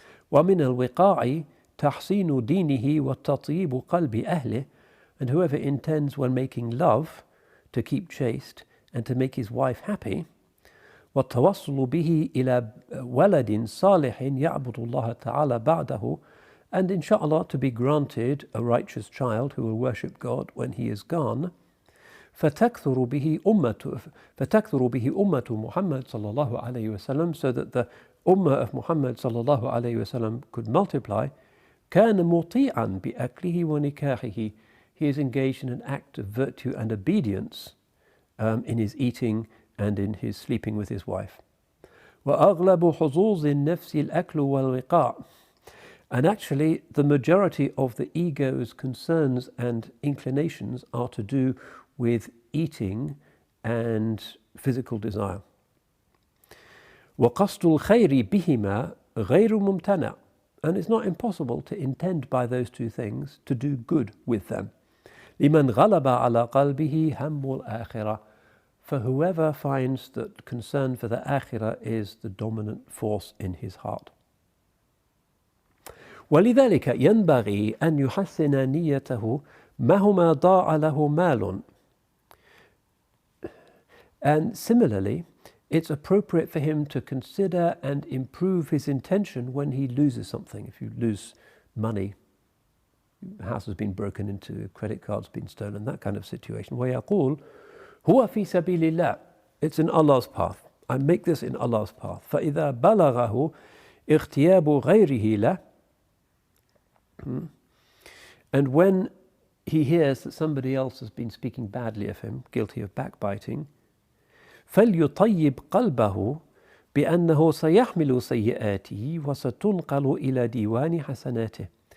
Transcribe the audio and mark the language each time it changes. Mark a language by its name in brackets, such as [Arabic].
[Arabic] ومن الوقاع تحسين دينه وتطيب قلب أهله, [English] and whoever intends when making love to keep chaste and to make his wife happy, [Arabic] والتوصل به إلى ولد صالح يعبد الله تعالى بعده, [English] and inshallah to be granted a righteous child who will worship God when he is gone. [Arabic] فتكثر به أمة محمد صلى الله عليه وسلم, [English] so that the ummah of Muhammad صلى الله عليه وسلم could multiply. [Arabic] كان مطيعا بأكله ونكاحه, [English] he is engaged in an act of virtue and obedience in his eating and in his sleeping with his wife. [Arabic] وأغلب حظوظ النفس الأكل والوقاع, [English] and actually the majority of the ego's concerns and inclinations are to do with eating and physical desire. [Arabic] وقصد الخير بهما غير ممتنع, [English] and it's not impossible to intend by those two things to do good with them. [Arabic] لمن غلب على قلبه هم الآخرة, [English] for whoever finds that concern for the akhirah is the dominant force in his heart. [Arabic] ولذلك ينبغي أن يحسن نيته مهما ضاع له مال. [English] And similarly, it's appropriate for him to consider and improve his intention when he loses something. If you lose money, the house has been broken into, credit card's been stolen, that kind of situation. [Arabic] ويقول هو في سبيل الله, [English] it's in Allah's path. I make this in Allah's path. [Arabic] فإذا بلغه اغتياب غيره له, [English] and when he hears that somebody else has been speaking badly of him, guilty of backbiting, [Arabic] فليطيب قلبه بأنه سيحمل سيئاته وستنقل إلى ديوان حسناته.